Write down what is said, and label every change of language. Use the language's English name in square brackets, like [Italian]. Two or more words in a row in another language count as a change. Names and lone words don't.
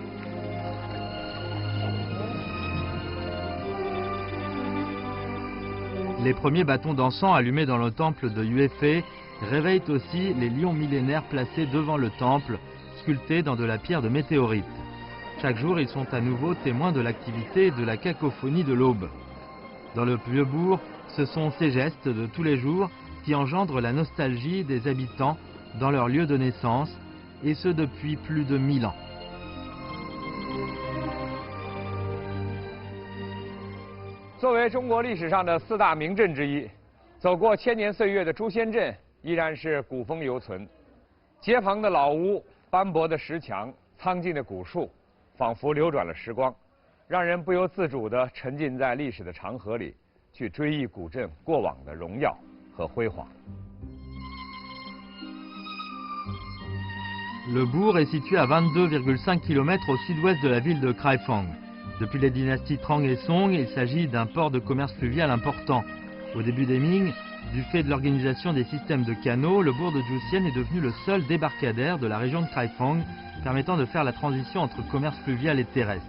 [French] Les premiers bâtons d'encens allumés dans le temple de Yuefei réveillent aussi les lions millénaires placés devant le temple, sculptés dans de la pierre de météorite. Chaque jour, ils sont à nouveau témoins de l'activité et de la cacophonie de l'aube. Dans le vieux bourg, ce sont ces gestes de tous les jours qui engendrent la nostalgie des habitants dans leur lieu de naissance, et ce depuis plus de 1000 ans. [Chinese] 作为中国历史上的4大名镇之一，走过千年岁月的朱仙镇依然是古风犹存。街旁的老屋、斑驳的石墙、苍劲的古树，仿佛流转了时光，让人不由自主地沉浸在历史的长河里，去追忆古镇过往的荣耀和辉煌。 [French] Le bourg est situé à 22,5 km au sud-ouest de la ville de Kraifang. Depuis les dynasties Trang et Song, il s'agit d'un port de commerce fluvial important. Au début des Ming, du fait de l'organisation des systèmes de canaux, le bourg de Zhuxian est devenu le seul débarcadère de la région de Kraifang, permettant de faire la transition entre commerce fluvial et terrestre.